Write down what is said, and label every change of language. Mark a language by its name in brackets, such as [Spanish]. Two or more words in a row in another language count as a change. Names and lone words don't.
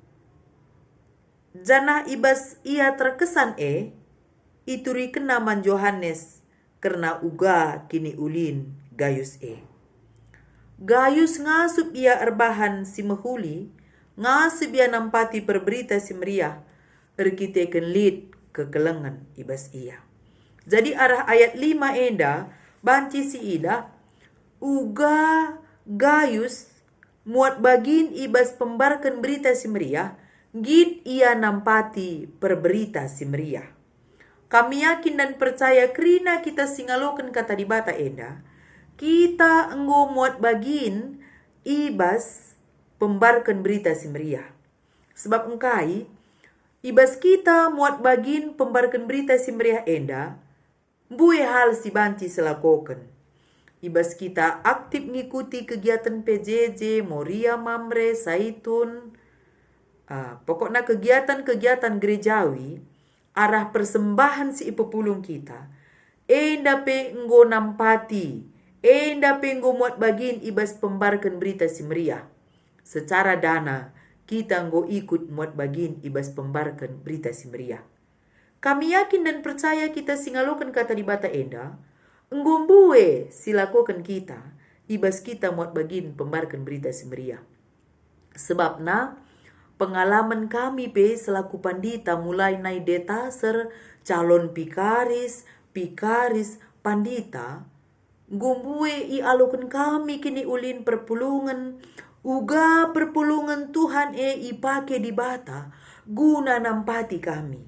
[Batak Karo] Jana ibas ia terkesan ituri kenaman Yohanes karena uga kini ulin Gayus Gayus ngasup ia erbahan si mehuli, ngasup ia nampati perberita si meriah, erkiteken lid kekelengan ibas ia. Jadi arah ayat 5 enda, banci si ida, uga Gayus muat bagin ibas pembarkan berita si meriah, gid ia nampati perberita si meriah. [Indonesian] Kami yakin dan percaya [Batak Karo] kerina kita singalokan kata di bata enda, kita enggo muat bagin ibas pembarkan berita si meriah. Sebab engkai, ibas kita muat bagin pembarkan berita si meriah enda, bue hal si banci selakokan. Ibas kita aktif ngikuti kegiatan PJJ, Moria Mamre, Saitun, [Indonesian] pokoknya kegiatan-kegiatan gerejawi, [Batak Karo] arah persembahan si ipepulung kita, endape enggo nampati, endape enggo muat bagin ibas pembarkan berita si meriah. [Indonesian] Secara dana, [Batak Karo] kita enggo ikut muat bagin ibas pembarkan berita si meriah. [Indonesian] Kami yakin dan percaya [Batak Karo] kita singalokan kata di bata enda, enggo mbue silakokan kita, ibas kita muat bagin pembarkan berita si meriah. Sebabna, [Indonesian] pengalaman kami selaku pandita mulai naik [Batak Karo] detaser, calon pikaris, pandita, gumbue i alokan kami kini ulin perpulungan, uga perpulungan Tuhan ipake di bata, guna nampati kami.